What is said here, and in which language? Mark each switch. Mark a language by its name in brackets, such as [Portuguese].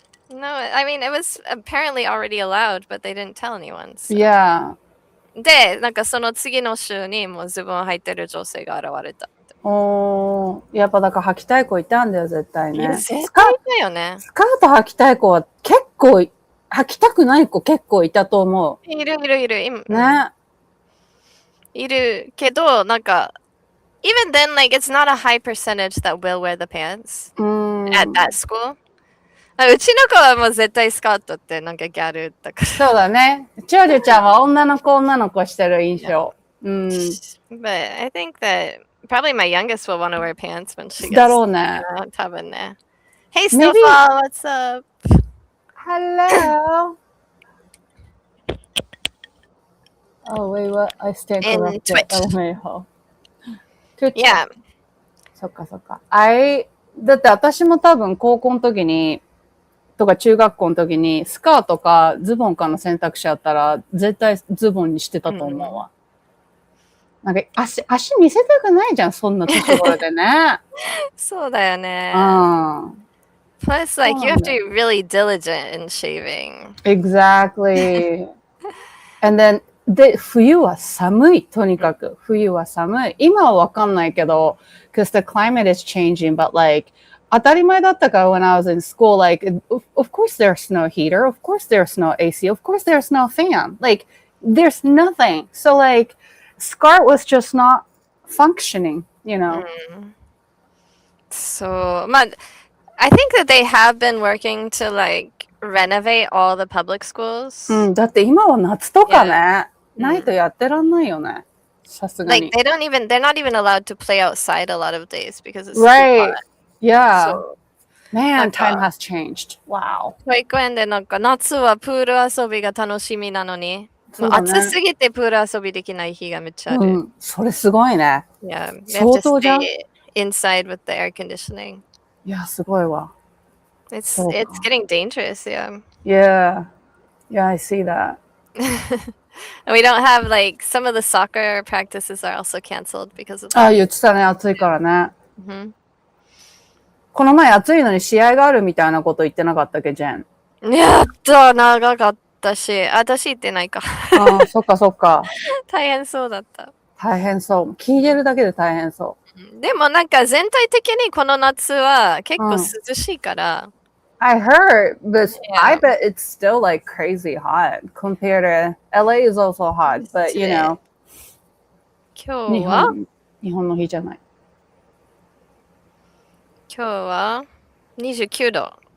[English] No, I mean, it was apparently already allowed, but they didn't tell anyone. So. Yeah. [Japanese] で、なんかその次の週にもうズボン履いてる女性が現れた。やっぱだから履きたい子いたんだよ、絶対ね。絶対いたよね。スカート履きたい子は結構、履きたくない子結構いたと思う。いる。ね。いるけど、なんか、 [English] even then, like, it's not a high percentage that will wear the pants at that school. [Japanese] うちの子はもう絶対スカートってなんかギャルだから。そうだね。ちょちゃんは女の子してる印象。 [English] But I think that probably my youngest will want to wear pants when she gets [Japanese] だろうね。多分ね。 [English] Hey, Snowfall, what's up? Hello. Oh, wait, what? I stand corrected. Twitch. Yeah. [Japanese] そっか。だって私も多分高校の時に、とか中学校の時にスカートかズボンかの選択肢あったら絶対ズボンにしてたと思うわ。なんか足見せたくないじゃん、そんな年頃でね。そうだよね。 [English] Plus, like, you have to be really diligent in shaving. Exactly. And then, [Japanese] 冬は寒い、とにかく。冬は寒い。今はわかんないけど、 [English] because the climate is changing, but like, [Japanese] 当たり前だったから [English] when I was in school, like, of course there's no heater, of course there's no AC, of course there's no fan. Like, there's nothing. So, like, skirt was just not functioning, you know? So, I think that they have been working to, like, renovate all the public schools. [Japanese] だって今は夏とかね、ないとやってらんないよね。さすがに。 [English] Like, they're not even allowed to play outside a lot of days because it's too right. hot. Yeah. So, Man, time has changed. Wow. [Japanese] 保育園でなんか夏はプール遊びが楽しみなのに、もう暑すぎてプール遊びできない日がめっちゃある。それすごいね。 [English] Yeah, we have to stay inside with the air conditioning. [Japanese] いや、すごいわ。 [English] It's getting dangerous, yeah. Yeah, I see that. And we don't have, like, some of the soccer practices are also canceled because of that. [Japanese] あ、言ってたね、暑いからね。この前暑いのに試合があるみたいなこと言ってなかったっけ、ジェン。長かったし、私行ってないか。そっか。大変そうだった。大変そう。聞いてるだけで大変そう。でもなんか全体的にこの夏は結構涼しいから。 [English] I heard, but I bet it's still like crazy hot compared to LA is also hot, but you know. [Japanese] 今日は日本の日じゃない。今日は29度。